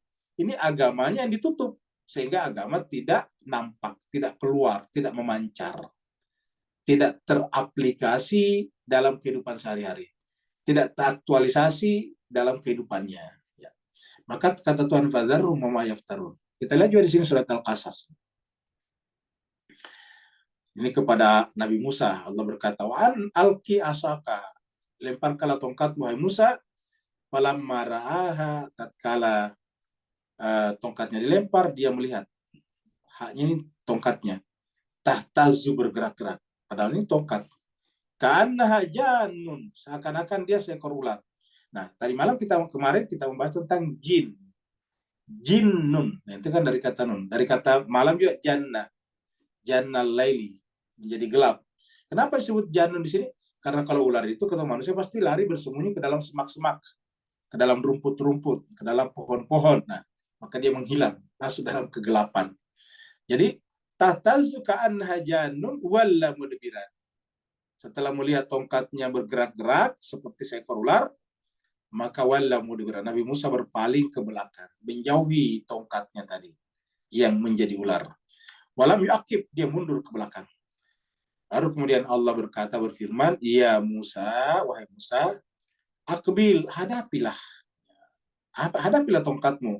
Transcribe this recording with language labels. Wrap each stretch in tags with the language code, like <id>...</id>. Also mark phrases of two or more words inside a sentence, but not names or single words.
<id>Ini agamanya yang ditutup. Sehingga agama tidak nampak, tidak keluar, tidak memancar. Tidak teraplikasi dalam kehidupan sehari-hari. Tidak teraktualisasi dalam kehidupannya. Ya. Maka kata Tuhan,</id> <ar>فذرهم وما يفترون.</ar> <id>Kita lihat juga di sini surat Al-Qasas. Ini kepada Nabi Musa, Allah berkata,</id> <ar>وأن ألق عصاك,</ar> <id>lemparkanlah tongkatmu, wahai Musa. Falamma ra'aha, tatkala tongkatnya dilempar, dia melihat. Haknya ini tongkatnya. Tahtazu, bergerak-gerak. Padahal ini tongkat.</id> <ar>كأنها جان,</ar> <id>seakan-akan dia seekor ular. Nah, tadi malam kemarin kita membahas tentang jin. Jinnun. Nah, itu kan dari kata nun. Dari kata malam juga jannah.</id> <ar>جن الليل,</ar> <id>menjadi gelap. Kenapa disebut jannun di sini? Karena kalau ular itu ketemu manusia pasti lari bersembunyi ke dalam semak-semak, ke dalam rumput-rumput, ke dalam pohon-pohon. Nah, maka dia menghilang, masuk dalam kegelapan.</id> <ar>Jadi تهتز كأنها جان ولى مدبرا.</ar> <id>Setelah melihat tongkatnya bergerak-gerak seperti seekor ular, maka</id> <ar>ولى مدبرا,</ar> <id>Nabi Musa berpaling ke belakang, menjauhi tongkatnya tadi yang menjadi ular.</id> <ar>ولم يعقب,</ar> <id>dia mundur ke belakang. Lalu kemudian Allah berfirman,</id> <ar>يا موسى,</ar> <id>wahai Musa, akbil, hadapilah tongkatmu.</id>